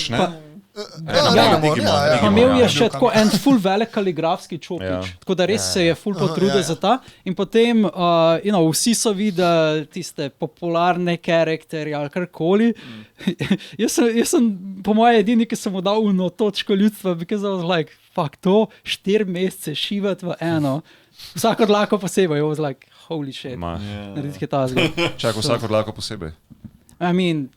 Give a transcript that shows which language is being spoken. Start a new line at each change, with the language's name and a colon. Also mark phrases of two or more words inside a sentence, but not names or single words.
Slovenian: Pa imel je še tako en ful velik kaligrafski čopič, tako da res se je ful potrudil za ta. In potem vsi so videli tiste popularne karakterje ali karkoli. Jaz sem po moje edini, ki sem mu dal točko ljudstva,
English: because I was like, fuck
Slovenian: to, 4 mesece šivati v eno. Vsako dlako posebej,
English: I was like, holy shit.
Slovenian: Narediti je ta zgled. Čakaj, vsako dlako posebej.
English: I mean,